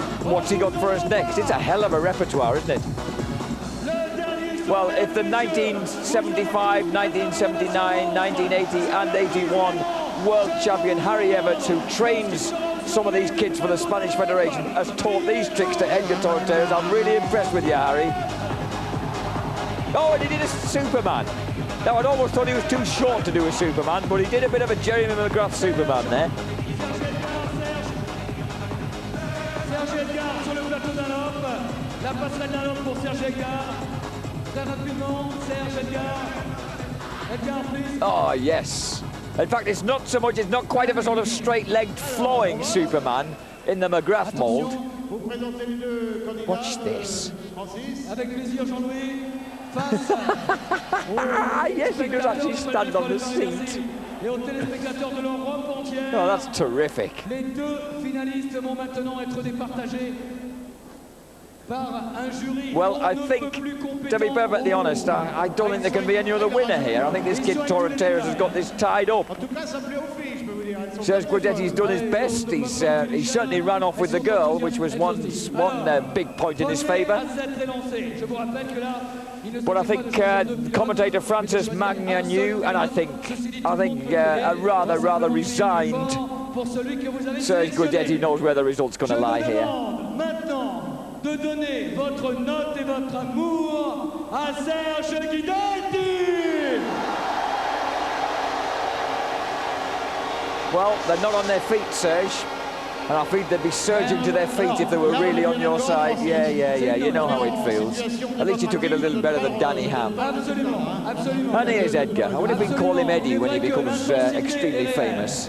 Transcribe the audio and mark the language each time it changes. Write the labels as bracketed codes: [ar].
[en] What's he got for us next? It's a hell of a repertoire, isn't it? Well, if the 1975, 1979, 1980 and 81 world champion Harry Everts, who trains some of these kids for the Spanish Federation, has taught these tricks to Edgar Torrenteras, I'm really impressed with you, Harry. Oh, and he did a Superman. Now, I'd almost thought he was too short to do a Superman, but he did a bit of a Jeremy McGrath Superman there. [fr] Serge Edgar sur le plateau d'Alop. La passerelle d'Alop pour Serge Edgar. Très rapidement, Serge Edgar. Edgar, [en] please. Oh, yes. In fact, it's not so much, it's not quite of a sort of straight-legged flowing Superman in the McGrath mould. Watch this. [fr] Avec plaisir, Jean-Louis. [en] Yes, he does actually stand on the seat. [fr] Et aux téléspectateurs de l'Europe entière. [en] Oh, that's terrific. [fr] Les deux finalistes vont maintenant être départagés par un jury. [en] Well, I think, to be perfectly honest, I don't think there can be any other winner here. I think this kid Torrenteras has got this tied up. Serge Guidetti's done his best. He certainly ran off with the girl, which was one big point in his favour. But I think commentator Francis Magnanou, and I think a rather resigned Serge Guidetti knows where the result's going to lie here. [fr] De donner votre note et votre amour à Serge Guidetti. [en] Well, they're not on their feet, Serge. And I think they'd be surging to their feet if they were really on your side. Yeah, you know how it feels. At least you took it a little better than Danny Ham. And here's Edgar. I would have been call him Eddie when he becomes extremely famous.